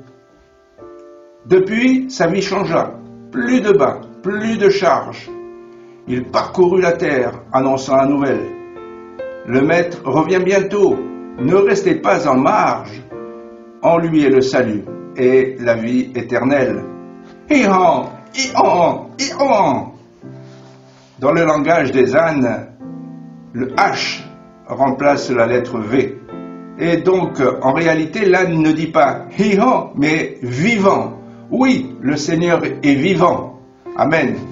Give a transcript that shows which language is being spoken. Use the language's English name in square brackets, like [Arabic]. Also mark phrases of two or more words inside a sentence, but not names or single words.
[French] Depuis, sa vie changea, plus de bas, plus de charges. Il parcourut la terre, annonçant la nouvelle. Le maître revient bientôt, ne restez pas en marge. En lui est le salut et la vie éternelle. Hi-han, hi-han, hi-han. Dans le langage des ânes, le H remplace la lettre V. Et donc, en réalité, l'âne ne dit pas hi-han, mais vivant. Oui, le Seigneur est vivant. Amen.